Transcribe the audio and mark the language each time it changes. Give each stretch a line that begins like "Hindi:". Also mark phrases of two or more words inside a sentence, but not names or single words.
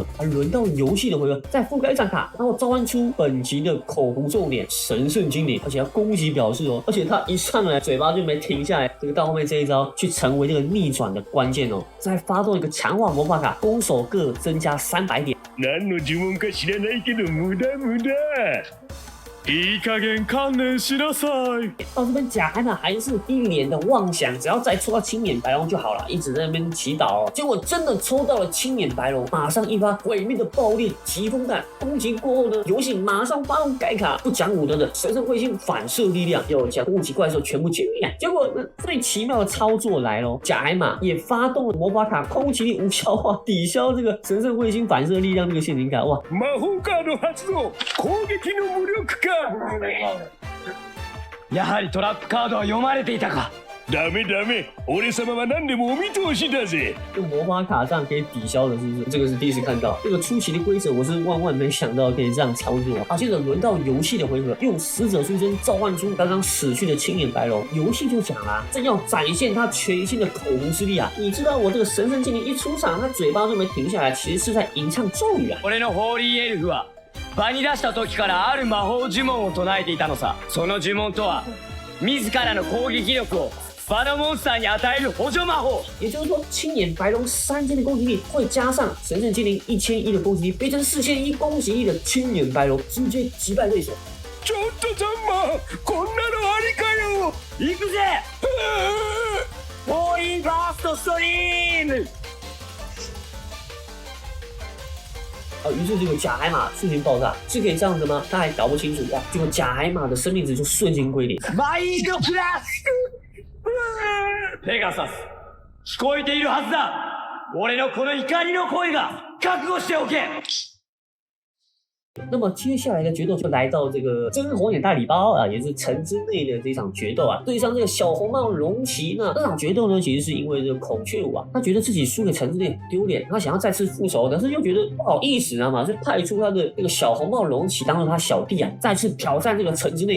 Chinese: 轮到游戏的回合，再覆盖一张卡，然后召唤出本集的口红重点神圣精灵，而且要攻击表示哦，而且他一上来嘴巴就没停下来，这个到后面这一招去成为这个逆转的关键哦。再发动一个强化魔法卡，攻守各增加300点。
Japanese: 何の呪文か知らないけど無駄無駄。いい加減観念しなさい。
Chinese: 到这边假海马还是一脸的妄想，只要再抽到青眼白龙就好了，一直在那边祈祷哦。结果真的抽到了青眼白龙，马上一发毁灭的爆裂疾风弹，攻击过后呢，游戏马上发动改卡，不讲武德的神圣彗星反射力量，又将攻击怪兽全部歼灭。结果呢，最奇妙的操作来咯，假海马也发动了魔法卡空气力无效化，抵消这个神圣彗星反射力量这个陷阱卡。哇！
Japanese: 魔法カード発動、攻撃の無力化。やはりトラップカードは読まれていたか。ダメダメ、俺様は何でもお見通しだぜ。
Chinese: 用魔法卡这样可以抵消的，是不是？这个是第一次看到，这个出奇的规则，我是万万没想到可以这样操作啊！接着轮到游戏的回合，用死者书生召唤出刚刚死去的青眼白龙。游戏就讲啦，正要展现他全新的口红之力啊！你知道我这个神圣精灵一出场，他嘴巴就没停下来，其实是在吟唱咒语啊！
Japanese: 俺のホーリーエルフは場に出した時からある魔法呪文を唱えていたのさ。その呪文とは自らの攻撃力を場のモンスターに与える補助魔法。
Chinese: 也就是说，青眼白龙3000的攻击力会加上神圣精灵1001的攻击力，变成4001攻击力的青眼白龙，直接击败对手。
Japanese: ちょっとザンマ、こんなのありかよ。行くぜ。フォーリンファーストストリーム。
Chinese: 于是这个假海馬瞬间爆炸，是可以这样的吗？他还搞不清楚哇！结果假海馬的生命值就瞬间归零。
Japanese: マインドプラス。ペガサス、聞こえているはずだ。俺のこの怒りの声が覚悟しておけ。
Chinese: 那么接下来的决斗就来到这个真红眼大礼包啊，也是城之内的这场决斗啊，对上这个小红帽龙骑呢。这场决斗呢，其实是因为这个孔雀舞啊，他觉得自己输给城之内很丢脸，他想要再次复仇，但是又觉得不好意思啊嘛，所以派出他的这个小红帽龙骑当做他小弟啊，再次挑战这个城之内。